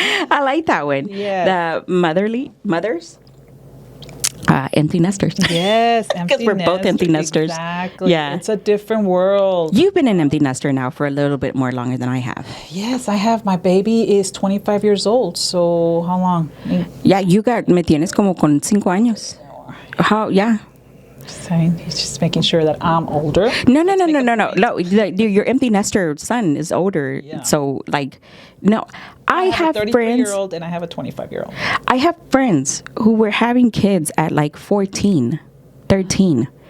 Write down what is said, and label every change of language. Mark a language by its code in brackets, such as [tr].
[en] I like that one. Yeah. The mothers. Empty nesters. Yes, because we're both empty nesters. Exactly. Yeah, it's a different world. You've been an empty nester now for a little bit more longer than I have. Yes, I have. My baby is 25 years old. So how long? [es] Yeah, me tienes como con 5 años. [en] How? Yeah. Saying he's just making sure that I'm older. No. Your empty nester son is older. Yeah. So no. I have a 33-year-old and I have a 25-year-old. I have friends who were having kids at 14, 13.